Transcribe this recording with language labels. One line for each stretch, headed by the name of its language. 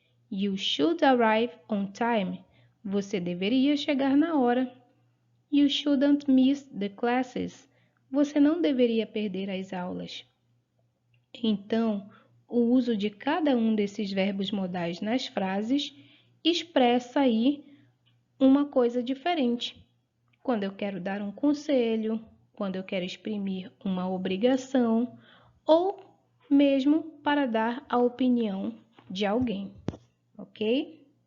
English: You should arrive on time.
Portuguese: Você deveria chegar na hora.
English: You shouldn't miss the classes.
Portuguese: Você não deveria perder as aulas. Então, o uso de cada um desses verbos modais nas frases expressa aí uma coisa diferente. Quando eu quero dar um conselho, quando eu quero exprimir uma obrigação ou mesmo para dar a opinião de alguém, ok?